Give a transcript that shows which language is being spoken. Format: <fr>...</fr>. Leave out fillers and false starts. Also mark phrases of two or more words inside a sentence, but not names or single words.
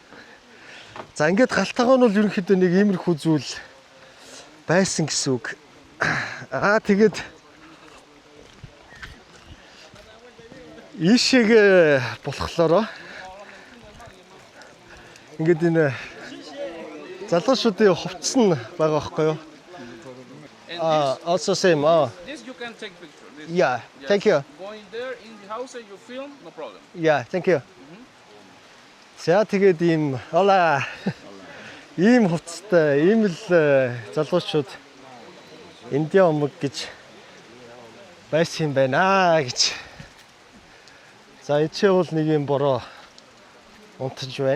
<mn>За ингээд галтайгаа нь бол ерөнхийдөө нэг иймэрхүү зүйл байсан гэсэн үг. Тэгээд ийшээг болохлоро ингээд энэ залуучуудын хувцас нь байгаа байхгүй юу?</mn> <en>Also same. This you can take picture. This, Yeah, thank you. Going there in the house and you film, no problem. Yeah, thank you.</en> <mn>За тэгээд ийм ийм хувцастай ийм л залуучууд Индиан умаг гэж байсан юм байна гэж. За эцээ бол нэг юм бороо унтаж байна.</mn>